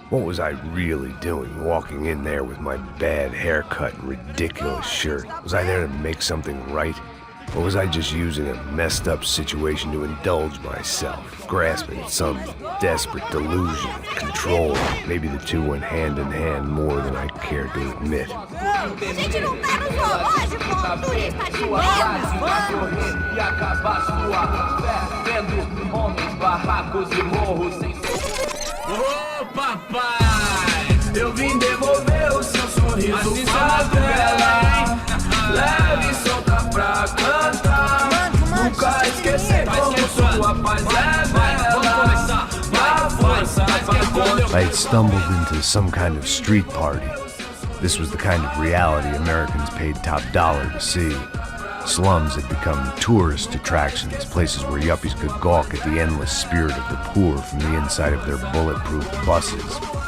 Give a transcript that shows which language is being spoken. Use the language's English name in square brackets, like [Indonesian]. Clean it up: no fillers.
[English] What was I really doing, walking in there with my bad haircut and ridiculous shirt? Was I there to make something right? Or was I just using a messed up situation to indulge myself, grasping at some desperate delusion of control? Maybe the two went hand in hand more than I care to admit. [Portuguese] A gente não tá no zoológico, turista de merda! E acabar sua fé, vendo homens, barracos e morros sem... Ô papai, eu vim devolver o seu sorriso favela. Leve e solta pra cantar. Nunca esquecer como sua paz é bela. Dá força pra... [English] I had stumbled into some kind of street party. This was the kind of reality Americans paid top dollar to see. Slums had become tourist attractions, places where yuppies could gawk at the endless spirit of the poor from the inside of their bulletproof buses.